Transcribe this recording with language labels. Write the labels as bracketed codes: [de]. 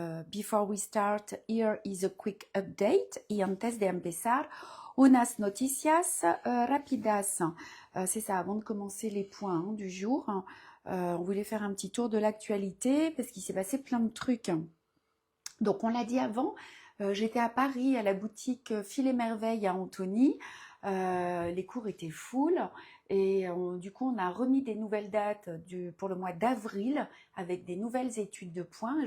[en] Before we start, here is a quick update. [es] Y antes de empezar, unas noticias rapidas. [fr] C'est ça, avant de commencer les points du jour. On voulait faire un petit tour de l'actualité parce qu'il s'est passé plein de trucs. Donc, on l'a dit avant, j'étais à Paris, à la boutique Fil et Merveille à Antony. Les cours étaient full et du coup, on a remis des nouvelles dates pour le mois d'avril avec des nouvelles études de points.